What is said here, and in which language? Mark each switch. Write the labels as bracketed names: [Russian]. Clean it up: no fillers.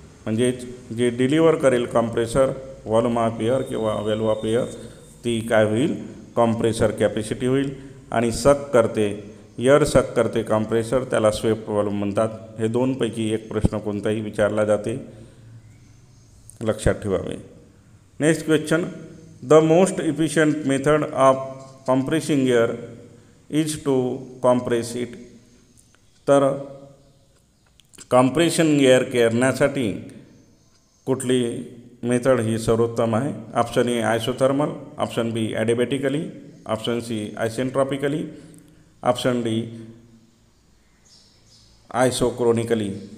[Marathi] म्हणजेच जे डिलिव्हर करेल कॉम्प्रेसर व्हॉल्यूम ऑफ एअर किंवा व्हॅल्यू ऑफ एअर ती काय होईल? कॉम्प्रेसर कॅपॅसिटी होईल. आणि सक करते एअर सक करते कॉम्प्रेसर, त्याला स्वेप्ट व्हॉल्यूम म्हणतात. हे दोनपैकी एक प्रश्न कोणताही विचारला जाते, लक्षात ठेवावे. [English] Next question. The most efficient method of compressing air is to compress it. [Marathi] तर कॉम्प्रेशन एअर करण्यासाठी कुठली मेथड ही सर्वोत्तम आहे? [English] Option A isothermal, option B adiabatically, option C isentropically, option D isochronically.